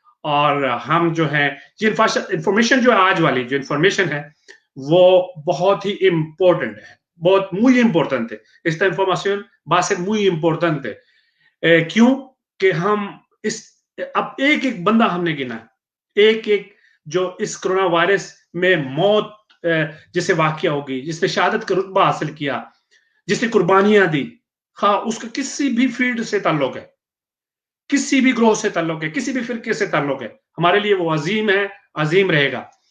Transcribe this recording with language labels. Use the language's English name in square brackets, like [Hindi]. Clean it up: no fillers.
[Hindi] और हम जो है ये इंफॉर्मेशन जो है, आज वाली जो इंफॉर्मेशन है वो बहुत ही इम्पोर्टेंट है, बहुत [Spanish] muy importante. Esta información va a ser muy importante. [Hindi] क्यों कि हम इस अब एक एक बंदा हमने गिना, एक एक जो इस कोरोना वायरस में मौत जिसे वाकया होगी, जिसने शहादत का रुतबा हासिल किया, जिसने कुर्बानियां दी, हाँ उसका किसी भी फील्ड से ताल्लुक है, किसी भी ग्रोह से ताल्लुक है, किसी भी फिरके से ताल्लुक है, हमारे लिए वो अजीम है, अजीम रहेगा।